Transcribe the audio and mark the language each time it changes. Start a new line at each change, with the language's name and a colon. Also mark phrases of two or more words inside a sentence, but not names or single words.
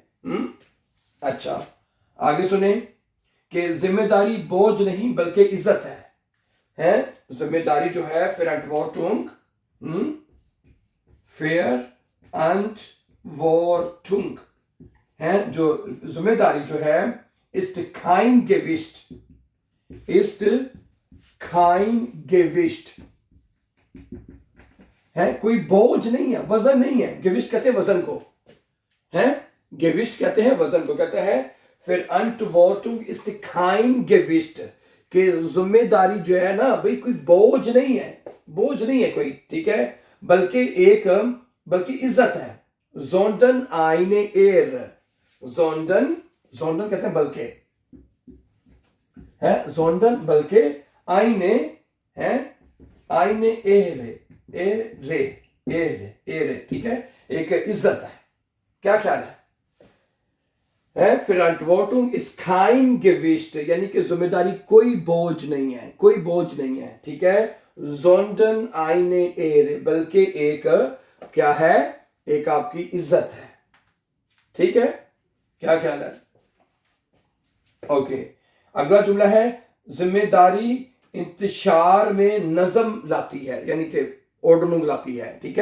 Hindi: अच्छा आगे सुने कि जिम्मेदारी बोझ नहीं बल्कि इज्जत है, जिम्मेदारी जो है फिर अंटवोर्टुंग, फेयर एंड वॉर्टुंग है, जो जिम्मेदारी जो है,
German: ist kein Gewicht, ist kein Gewicht
Hindi: है, कोई बोझ नहीं है, वजन नहीं है। गिविष्ट कहते हैं वजन को, है गिविष्ट कहते हैं वजन को, कहते हैं फिर अंटवोर्टुंग
German: ist kein Gewicht,
Hindi: कि जिम्मेदारी जो है ना भाई कोई बोझ नहीं है, बोझ नहीं है कोई, ठीक है, बल्कि इज्जत है।
German: sondern eine Ehre, sondern
Hindi: कहते हैं बल्कि, है
German: sondern बल्कि, eine Ehre,
Hindi: ठीक है, एक इज्जत है। क्या ख्याल है? फिर अंटवोर्टुंग
German: ist kein Gewicht,
Hindi: यानी कि जिम्मेदारी कोई बोझ नहीं है, कोई बोझ नहीं है, ठीक है।
German: sondern eine Ehre,
Hindi: बल्कि एक क्या है, एक आपकी इज्जत है, ठीक है। क्या ख्याल है? ओके अगला जुमला है, जिम्मेदारी इंतशार में नजम लाती है, यानी कि ऑर्डनिंग लाती है, ठीक है।